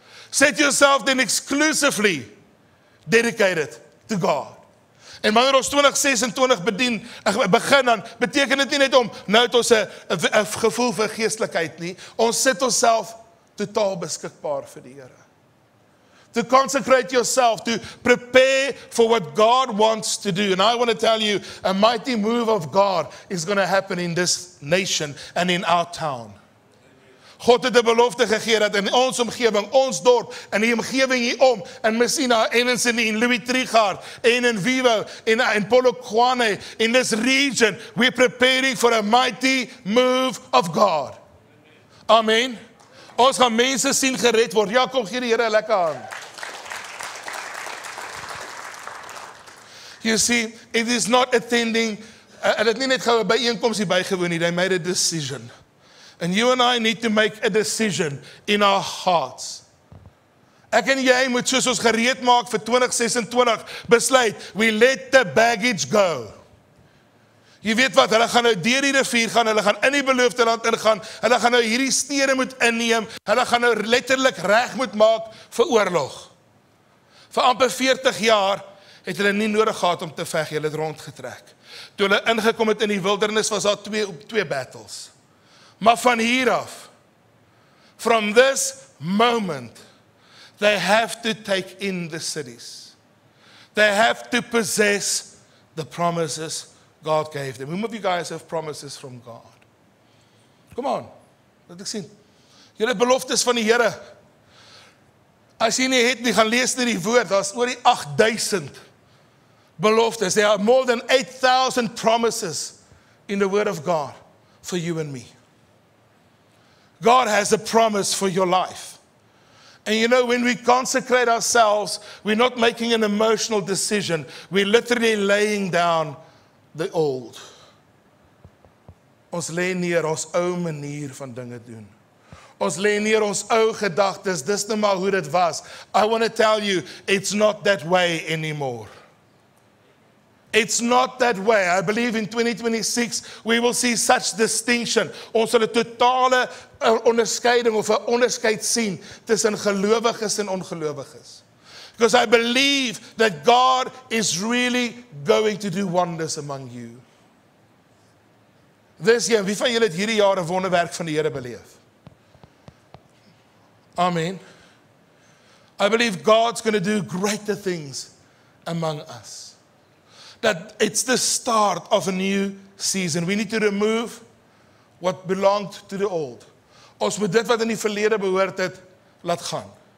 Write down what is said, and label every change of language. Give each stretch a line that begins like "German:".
English: Set yourself then exclusively dedicated to God.
Afrikaans: En wanneer ons 2026 begin, dan beteken dit nie net om, nou het ons 'n gevoel vir geestelikheid nie, ons sit onsself totaal beskikbaar vir die Here.
English: To consecrate yourself, to prepare for what God wants to do. And I want to tell you, a mighty move of God is going to happen in this nation and in our town.
Afrikaans: God het 'n belofte gegee dat in ons omgewing, ons dorp, in die omgewing hierom, in Messina, en in Sydney, in Louis Trichardt, en in Vivo, in Polokwane,
English: in this region, we're preparing for a mighty move of God.
Afrikaans: Amen. Ons gaan mense sien gered word. Ja, kom gee die Here 'n lekker hand.
English: You see, it is not attending,
Afrikaans: hulle het nie net gou 'n byeenkoms hier bygewoon nie,
English: they made a decision. And you and I need to make a decision in our hearts.
Afrikaans: Ek en jy moet, soos ons gereed maak vir 2026, besluit,
English: we let the baggage go.
Afrikaans: Jy weet wat, hulle gaan nou deur die rivier gaan, hulle gaan in die beloofde land ingaan, hulle gaan nou hierdie stede moet inneem, hulle gaan nou letterlik reg moet maak vir oorlog. Vir amper 40 jaar het hulle nie nodig gehad om te veg, hulle het rondgetrek. Toe hulle ingekom het in die wildernis, was daar twee battles. Maar van hier af,
English: from this moment, they have to take in the cities. They have to possess the promises God gave them. How many of you guys have promises from God? Come on,
Afrikaans: laat ek sien. Julle beloftes van die Here. As jy nie het nie, gaan lees nie die woord, daar's oor die 8000 beloftes.
English: There are more than 8,000 promises in the word of God for you and me. God has a promise for your life. And you know, when we consecrate ourselves, we're not making an emotional decision. We're literally laying down the old.
Afrikaans: Ons lê neer ons ou manier van dinge doen. Ons lê neer ons ou gedagtes, dis nou maar hoe dit was.
English: I want to tell you, it's not that way anymore. It's not that way. I believe in 2026, we will see such distinction.
Afrikaans: Ons sal 'n totale onderskeiding of 'n onderskeid sien tussen gelowiges en ongelowiges.
English: Because I believe that God is really going to do wonders among you. This year,
Afrikaans: wie van julle het hierdie jaar 'n wonderwerk van die Here beleef? Amen.
English: I believe God's going to do greater things among us. That it's the start of a new season. We need to remove what belonged to the old.
Afrikaans: Ons moet dit wat in die verlede behoort het, laat gaan.